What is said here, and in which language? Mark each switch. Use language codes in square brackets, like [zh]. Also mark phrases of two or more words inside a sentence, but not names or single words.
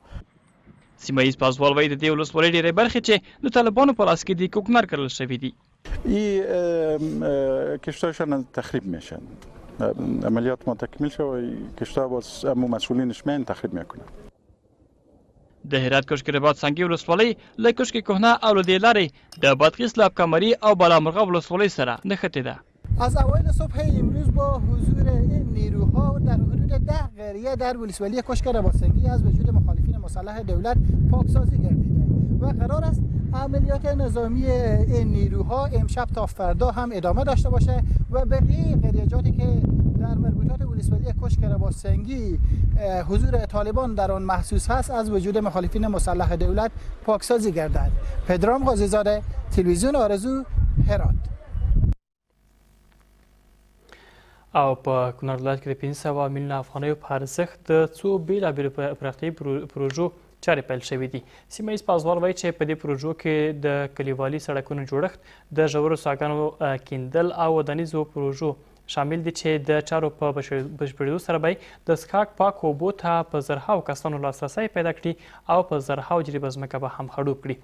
[ps] سیمه ییز پازوال وایي د دې ولسوالۍ ډېرې برخې چې د طالبانو په لاس کې دي کوکنار کړل شوي دي. [fa] این کشتایشان تخریب میشن. عملیات ما تکمیل شد و کشتای باز مسئولینش میان تخریب میکنن. [ps] د هرات کشک رباط څنګي ولسوالۍ له کشک کهنه او له دې لارې د بادغیس له کمري او بالامرغه ولسوالۍ سره نښتې ده. [fa] از اوایل صبح امروز با حضور این نیروها در حدود 10 قریه در ولسوالی کشک رباط‌سنگی از وجود مخالفین مسلح دولت پاکسازی گردیده و قرار است عملیات نظامی این نیروها امشب تا فردا هم ادامه داشته باشه و بقیه قریه‌جاتی که در مربوطات ولسوالی کشک رباط‌سنگی حضور طالبان در آن محسوس هست از وجود مخالفین مسلح دولت پاکسازی گردد. پدرام قاضی‌زاده، تلویزیون آرزو، هرات. [ps] او په کونړ ولایت کې د 500 میلیونه افغانیو په ارزښت د څو بېلابېلو پراختیایي پروژو چارې پیل شوي دي. سیمه ییز پازوال وایي چې په دې پروژو کې د کلیوالي سړکونو جوړښت د ژورو څاګانو کیندل او ودانیزو پروژو شامل دي چې د چارو په بشپړېدو سره به د څښاک پاکو اوبو ته په زرهاو کسانو لاسرسی پیدا کړي او په زرهاو جریبه ځمکه به هم خړوب کړي.